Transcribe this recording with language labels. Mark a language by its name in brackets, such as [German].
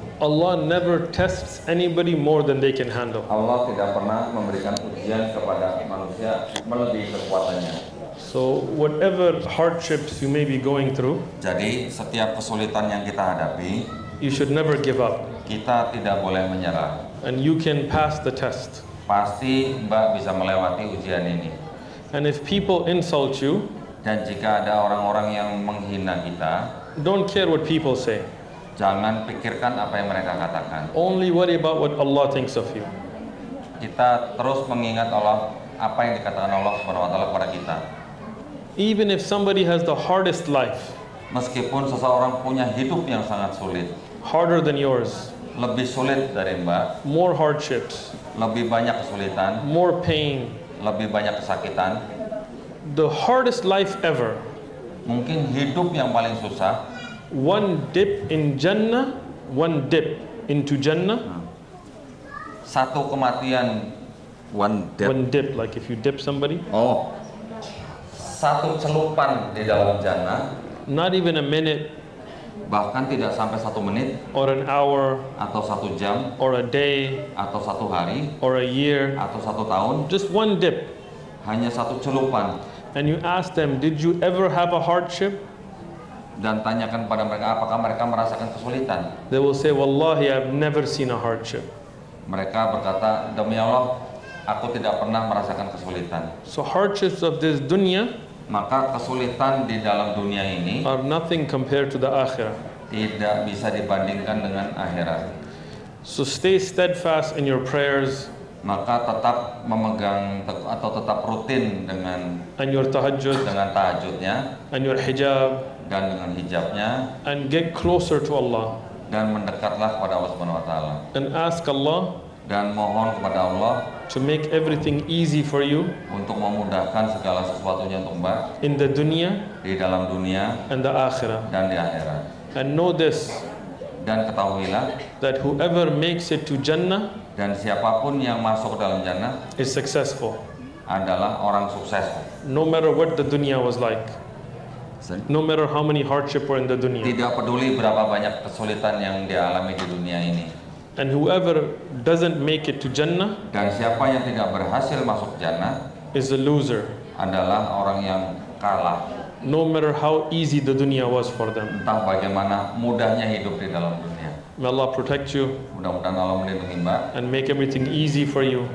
[English] Allah never tests anybody more than they can handle. [Indonesian] Allah tidak pernah memberikan ujian kepada manusia melebihi kekuatannya. [English] So whatever hardships you may be going through, [Indonesian] jadi setiap kesulitan yang kita hadapi, [English] you should never give up. [Indonesian] Kita tidak boleh menyerah. [English] And you can pass the test. [Indonesian] Pasti Mbak bisa melewati ujian ini. [English] And if people insult you, [Indonesian] dan jika ada orang-orang yang menghina kita, [English] don't care what people say. [Indonesian] Jangan pikirkan apa yang mereka katakan. [English] Only worry about what Allah thinks of you. [Indonesian] Kita terus mengingat Allah, apa yang dikatakan Allah Subhanahu wa taala kepada kita. [English] Even if somebody has the hardest life, [Indonesian] meskipun seseorang punya hidup yang sangat sulit, [English] harder than yours, [Indonesian] lebih sulit dari Mbak, [English] more hardships, [Indonesian] lebih banyak kesulitan, [English] more pain, [Indonesian] lebih banyak kesakitan, [English] the hardest life ever, [Indonesian] mungkin hidup yang paling susah, [English] one dip in Jannah, one dip into Jannah. [Indonesian] Satu kematian, [English] one dip. One dip, like if you dip somebody. [Indonesian] Oh, satu celupan di dalam Jannah. [English] Not even a minute. [Indonesian] Bahkan tidak sampai 1 menit. [English] Or an hour. [Indonesian] Atau 1 jam. [English] Or a day. [Indonesian] Atau 1 hari. [English] Or a year. [Indonesian] Atau 1 tahun. [English] Just one dip. [Indonesian] Hanya satu celupan. [English] And you ask them, did you ever have a hardship? [Indonesian] Dan tanyakan pada mereka apakah mereka merasakan kesulitan. [English] They will say, Wallahi, I've never seen a hardship. [Indonesian] Mereka berkata, demi Allah, aku tidak pernah merasakan kesulitan. [English] So hardships of this dunya, [Indonesian] maka kesulitan di dalam dunia ini [English] are nothing compared to the akhirah. [Indonesian] Tidak bisa dibandingkan dengan akhirat. [English] So stay steadfast in your prayers. [Indonesian] Maka tetap memegang atau tetap rutin dengan [English] and your tahajjud, [Indonesian] dengan tahajudnya, [English] and your hijab, [Indonesian] dan dengan hijabnya, [English] and get closer to Allah, [Indonesian] dan mendekatlah kepada Allah Subhanahu wa taala, [English] and ask Allah, [Indonesian] dan mohon kepada Allah [English] to make everything easy for you, [Indonesian] untuk memudahkan segala sesuatunya untuk Mbak, [English] in the dunya, [Indonesian] di dalam dunia, [English] and the akhirah. [Indonesian] Dan di akhirat. [English] And know this, [Indonesian] dan ketahuilah, [English] that whoever makes it to Jannah, [Indonesian] dan siapapun yang masuk dalam Jannah, [English] is successful, [Indonesian] adalah orang sukses. [English] No matter what the dunya was like. No matter how many hardship were in the dunya. [Indonesian] Tidak peduli berapa banyak kesulitan yang dialami di dunia ini. [English] And whoever doesn't make it to Jannah, [Indonesian] dan siapa yang tidak berhasil masuk Jannah, [English] is a loser, [Indonesian] adalah orang yang kalah. [English] No matter how easy the dunya was for them. [Indonesian] Entah bagaimana mudahnya hidup di dalam dunia. [English] May Allah protect you. [Indonesian] Mudah-mudahan Allah melindungi Mbak. [English] And make everything easy for you.